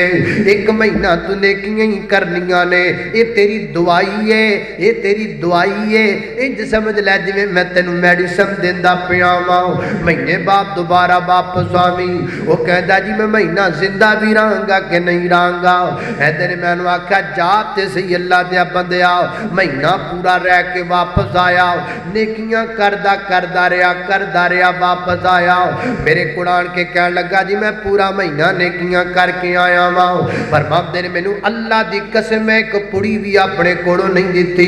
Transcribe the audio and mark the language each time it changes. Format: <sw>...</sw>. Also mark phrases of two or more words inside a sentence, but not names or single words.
<pa>ਇੱਕ ਮਹੀਨਾ ਤੂੰ ਨੇਕੀਆਂ ਹੀ ਕਰਨੀਆਂ ਨੇ, ਇਹ ਤੇਰੀ ਦਵਾਈ ਹੈ, ਇਹ ਤੇਰੀ ਦਵਾਈ ਹੈ। ਇੰਜ ਸਮਝ ਲੈ ਜਿਵੇਂ ਮੈਂ ਤੈਨੂੰ ਮੈਡੀਸਨ ਦਿੰਦਾ ਪਿਆ ਵਾਂ। ਮਹੀਨੇ ਬਾਅਦ ਦੁਬਾਰਾ ਵਾਪਸ ਆਵੀਂ। ਉਹ ਕਹਿੰਦਾ ਜੀ ਮੈਂ ਮਹੀਨਾ ਜ਼ਿੰਦਾ ਵੀ ਰਹਾਂਗਾ ਕਿ ਨਹੀਂ ਰਹਾਂਗਾ? ਐਸੇ ਮੈਂ ਆਖਿਆ ਜਾ ਤੇ ਸਹੀ ਅੱਲ੍ਹਾ ਦੇ ਬੰਦਿਆ, ਮਹੀਨਾ ਪੂਰਾ ਰਹਿ ਕੇ ਵਾਪਸ ਆਇਆ, ਨੇਕੀਆਂ ਕਰਦਾ ਰਹਾ ਵਾਪਸ ਆਇਆ। ਮੇਰੇ ਕੁਰਾਨ ਕੇ ਕਹਿ ਲਗਾ ਜੀ ਮੈਂ ਪੂਰਾ ਮਹੀਨਾ ਨੇਕੀਆਂ ਕਰਕੇ ਆਇਆ ਵਾਂ, ਪਰ ਮਾਮਦੇ ਨੇ ਮੈਨੂੰ ਅੱਲ੍ਹਾ ਦੀ ਕਸਮ ਏਕ ਪੁੜੀ ਭੀ ਅਪਣੇ ਕੋਲੋਂ ਨਹੀਂ ਦੀ।</pa>